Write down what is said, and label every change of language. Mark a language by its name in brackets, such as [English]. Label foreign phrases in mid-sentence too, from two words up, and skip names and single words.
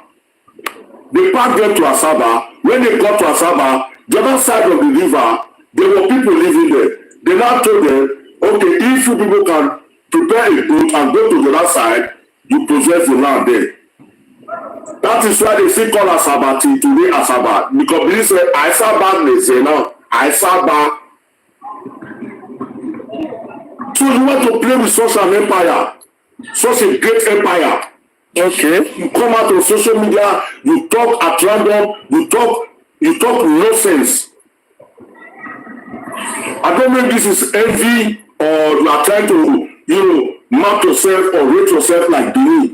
[English] They packed them to Asaba. When they got to Asaba, the other side of the river, there were people living there. They now told them, okay, if you people can prepare a boat and go to the other side, you possess the land there. That is why they still call Asaba till today Asaba. Because they say Asaba, they say now Asaba. So you want to play with such an empire, such a great empire. Okay. You come out on social media, you talk at random, you talk nonsense. I don't know if this is envy or you are trying to, mark yourself or rate yourself like Benin.